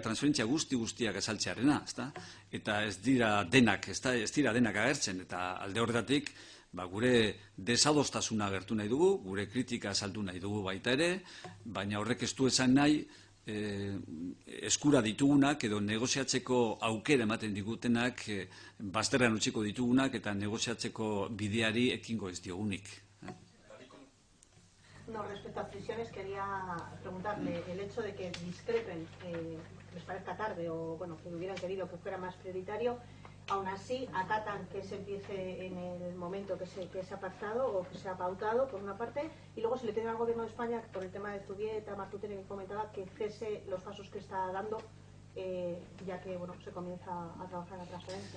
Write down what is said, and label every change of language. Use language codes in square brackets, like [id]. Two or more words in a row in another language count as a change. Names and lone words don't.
[eu] transferentzia guztiak azaltzearena, eta ez dira denak agertzen, eta alde horretatik, gure desadostasuna agertu nahi dugu, gure kritika azaldu nahi dugu baita ere, baina horrek ez du esan nahi eskura ditugunak edo negoziatzeko aukera ematen digutenak bazterrean utziko ditugunak eta negoziatzeko bideari ekingo ez diogunik. [es] No, respecto a prisiones quería preguntarle el hecho de que discrepen, les parezca tarde o bueno, que hubieran querido que fuera más prioritario. Aún así, acatan que se empiece en el momento que se ha pactado o que se ha pautado, por una parte, y luego se le pide al Gobierno de España, por el tema de Zubieta, Martutene, que comentaba, que cese los pasos que está dando, ya que bueno, se comienza a trabajar en la transferencia.